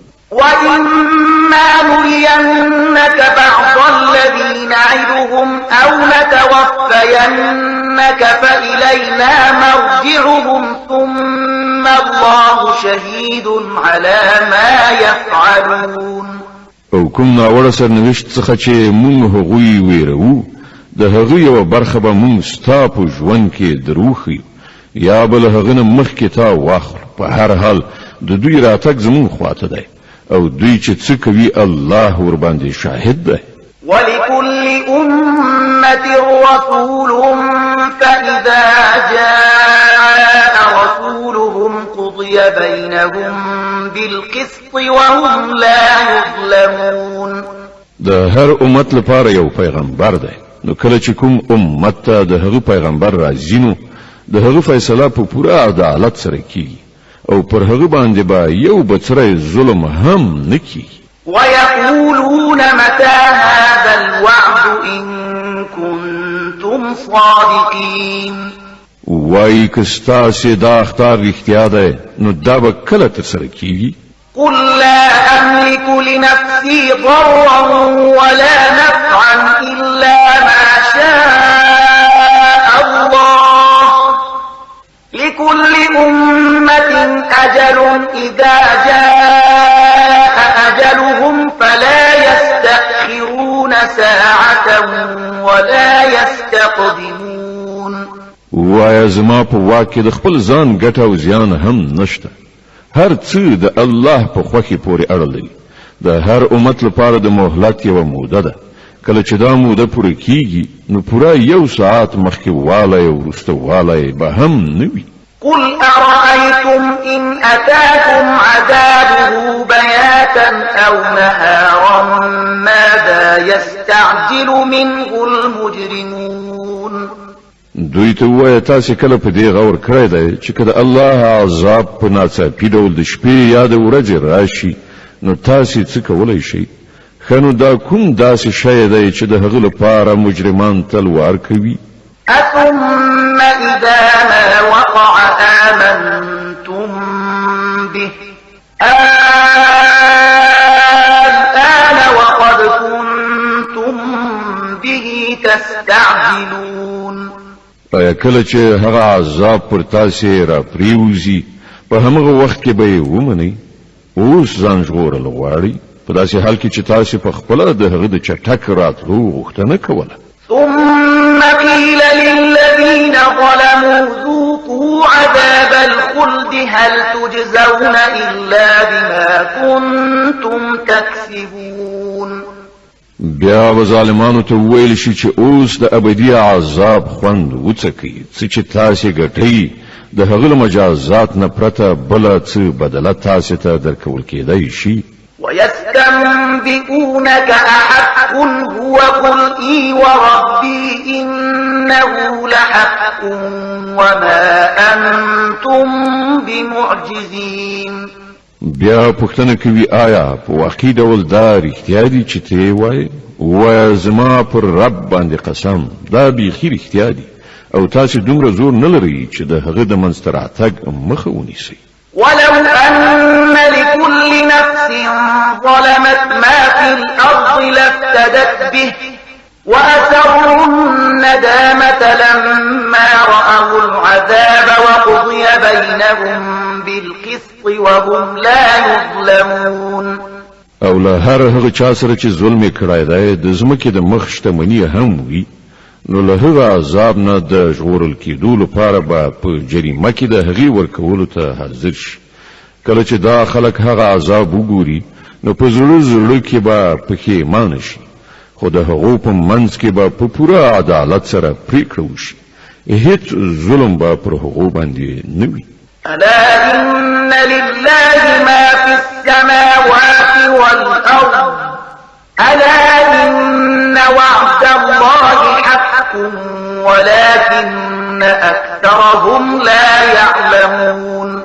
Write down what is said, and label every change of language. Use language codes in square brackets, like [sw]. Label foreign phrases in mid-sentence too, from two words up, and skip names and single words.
[ar] وإما نرينك بعض الذي نعدهم أو نتوفينك فإلينا مرجعهم ثم الله شهيد على ما يفعلون [ps] او کوم ناوړه سرنوشت څخه چې مونږ هغوی ویرو د هغه یو برخه به مونږ ستا په ژوند کې دروخي یا بل هغه نه مخکې تا واخل په هر حال د دوی راتګ زمونږ خواته دی او دوی چې څه کوي الله ورباندې شاهد دی [ar] ولكل أمة رسول فإذا جاء رسولهم قضي بينهم بالقسط وهم لا يظلمون [ps] د هر امت لپاره یو پیغمبر دی نو کله چې کوم امت ته د هغه پیغمبر راځي نو د هغه فیصله په پوره عدالت سره کیږي او پر هغه باندې به یو بڅری ظلم هم نه کیږي [ar] ويقولون متى هذا الوعد إن كنتم صادقين [ps] وای که ستاسې دا اختار رښتیا دی نو دا به کله ترسره کیږي [ar] قل لا أملك لنفسي ضرا ولا نفعا إلا ما شاء الله لكل أمة أجل إذا جاء أجلهم فلا يستأخرون ساعة ولا يستقدمون [ps] وای زما په واک کې د خپل ځان ګټه او زیان هم نشته هر څه د الله په خوښي پورې اړه لري د هر امت لپاره د مهلت یو موده ده کله چې دا موده پوره کیږي نو پوره 1 ساعت مخکې والی او وروسته والی به هم نه وي. [ar] قل أرأيتم إن أتاكم عذابه بياتا أو نهارا ماذا يستعجل منه المجرمون. [ps] دوی ته وایه تاسې کله په دې غور کړی دی چې که د الله عذاب په ناڅاپي ډول د شپې یا د ورځې راشي نو تاسې څه کولی شئ؟ ښه نو دا کوم داسې شی دی چې د هغه لپاره مجرمان تلوار کوي؟ [ar] أثم إذا ما وقع آمنتم به الآن وقد كنتم به تستعجلون. [ps] آیا کله چې هغه عذاب پر تاسې را پریوزي په همغه وخت کې به یې ومنئ؟ اوس ځان ژغورل غواړئ په داسې حال کې چې تاسې په خپله د هغه د چټک راتلو غوښتنه کوله. [ar] ثم قيل للذين ظلموا ذوقوا عذاب الخلد هل تجزون إلا بما كنتم تكسبون. [ps] بیا به ظالمانو ته وویل شي چې اوس د ابدي عذاب خوند وڅکئ څه چې تاسې ګټئ د هغه له مجازات نه پرته بله څه بدله تاسې ته درکول کېدی شي. [ar] ويستنبئونك أحق هو قل إي وربي إنه لحق وما أنتم بمعجزين. [ps] بیا پوښتنه کوي آیا په واقعي ډول دا رښتیا دي چې ته یې وایې؟ ووایه زما پر رب باندې قسم دا بیخي رښتیا دي او تاسې دومره زور نه لرئ چې د هغه د منځته راتګ مخه ونیسئ. [ar] ولو أن لكل نفس ظلمت ما في الأرض لافتدت به وأسروا الندامة لما رأوا العذاب وقضي بينهم بالقسط وهم لا يظلمون. [ps] او له هر هغه چا سره چې ظلم یې کړی دی د ځمکې د مخ شتمني هم وي نو له هغه عذاب نه د ژغورل کېدو لپاره به په جریمه کې د هغې ورکولو ته حاضر شي. کله چې دا خلک هغه عذاب وګوري نو په زړه کې به پښیمانه شي خو د هغو په منځ کې به په پوره عدالت سره پریکړه وشي. هیڅ ظلم به پر هغو باندې نه وي. [ar] ألا إن لله ما في السماوات والأرض ألا إن وعد الله حق ولكن أكثرهم لا يعلمون.